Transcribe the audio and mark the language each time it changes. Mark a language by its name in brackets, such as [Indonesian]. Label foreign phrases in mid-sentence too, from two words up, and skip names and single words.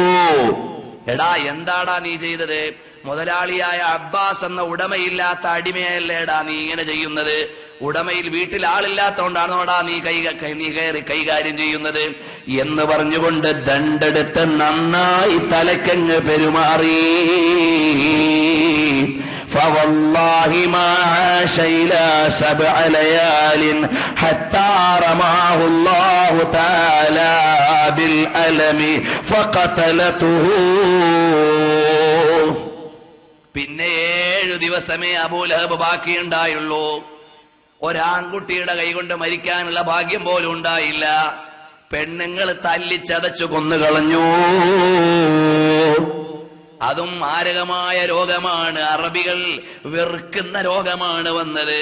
[Malayalam] എടാ എന്താടാ നീ ചെയ്തത്? മുതലാളിയായ അബ്ബാസ് എന്ന ഉടമയില്ലാത്ത അടിമയല്ലേടാ നീ ഇങ്ങനെ ചെയ്യുന്നത്? ഉടമയിൽ വീട്ടിൽ ആളില്ലാത്തോണ്ടാണോടാ നീ കയറി കൈകാര്യം ചെയ്യുന്നത് എന്ന് പറഞ്ഞുകൊണ്ട് ദണ്ടെടുത്ത് നന്നായി തലക്കങ്ങ് പെരുമാറി. [Arabic] فوالله ما عاش إلى 7 ليال حتى رماه الله تعالى بالألم فقتلته. [Malayalam] പിന്നെ 7 ദിവസമേ അബൂലഹബ് ബാക്കിയുണ്ടായുള്ളൂ. ഒരാൺകുട്ടിയുടെ കൈകൊണ്ട് മരിക്കാനുള്ള ഭാഗ്യം പോലും ഉണ്ടായില്ല. പെണ്ണുങ്ങൾ തല്ലിച്ചതച്ചു കൊന്നുകളഞ്ഞു. അതും മാരകമായ രോഗമാണ്, അറബികൾ വെറുക്കുന്ന രോഗമാണ് വന്നത്.